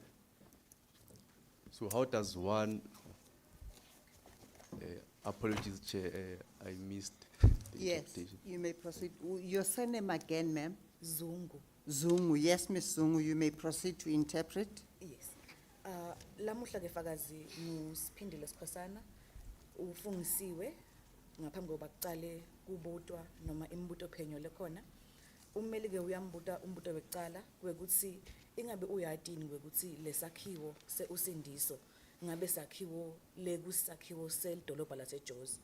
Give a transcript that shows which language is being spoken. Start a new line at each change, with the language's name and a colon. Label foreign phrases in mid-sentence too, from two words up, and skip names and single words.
English: So how does one Apologies, Chair, I missed the Yes, interpretation. you may proceed. Your surname again, ma'am? Zungu. Zungu, yes, Ms. Zungu, you may proceed to interpret. Yes.
Swati: Lamuhla ke fakazi nguSiphindile Sikhosana ufungisiwe ngaphambi kokuba kuqale kubutwa noma imibuto phenyo lekhona. Ummeli ke uyambuta umbuto wekucala kwekuthi ingabe uyatini kwekuthi lesakhiwo seUsindiso ngabe sakhiwo lekusakhiwo selidolobha laseJozi.